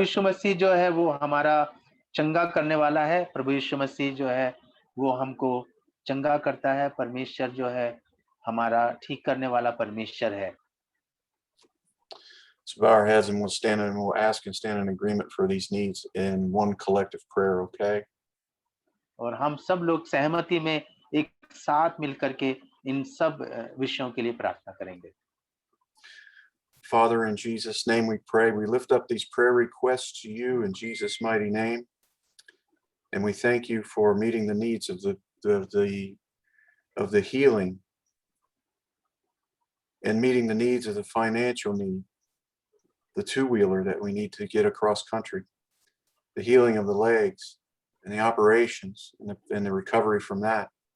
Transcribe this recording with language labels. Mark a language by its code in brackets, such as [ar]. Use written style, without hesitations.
[hi] यीशु मसीह जो है वो हमारा चंगा करने वाला है. प्रभु यीशु मसीह जो है वो हमको चंगा करता है. परमेश्वर जो है हमारा ठीक करने वाला परमेश्वर है. [en] Let's bow our heads and we'll stand and we'll ask and stand in agreement for these needs in one collective prayer, okay? [hi] और हम सब लोग सहमति में एक साथ मिलकर के इन सब विषयों के लिए प्रार्थना करेंगे. [en] Father, in Jesus' name we pray. We lift up these prayer requests to you in Jesus' mighty name. And we thank you for meeting the needs of the healing and meeting the needs of the financial need, the two-wheeler that we need to get across country, the healing of the legs and the operations and the recovery from that.